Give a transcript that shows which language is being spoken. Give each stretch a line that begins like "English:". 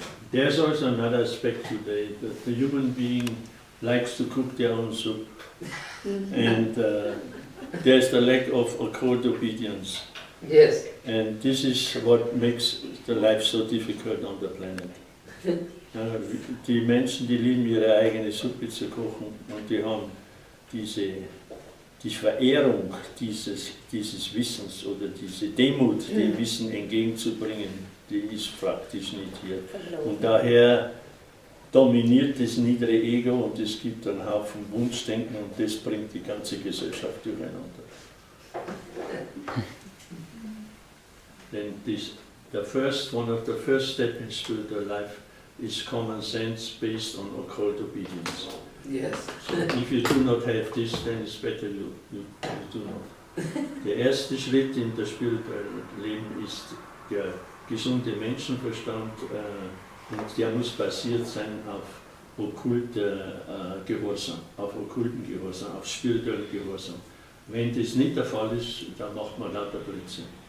English: There's also another aspect today, that the human being likes to cook their own soup, and there's the lack of occult obedience. Yes. And this is what makes the life so difficult on the planet.
German: Die Menschen, die lieben ihre eigene Suppe zu kochen, und die haben die Verehrung dieses Wissens oder diese Demut, dem Wissen entgegenzubringen, die ist praktisch nicht hier. Und daher dominiert das niedere Ego und es gibt einen Haufen Wunschdenken und das bringt die ganze Gesellschaft durcheinander.
English: Then one of the first steps in spiritual life is common sense based on occult obedience. Yes. So if you do not have this, then it's better you do not.
German: Der erste Schritt in das spirituelle Leben ist der gesunde Menschenverstand, und der muss basiert sein auf okkulten Gehorsam, auf spirituellen Gehorsam. Wenn das nicht der Fall ist, dann macht man lauter Blödsinn.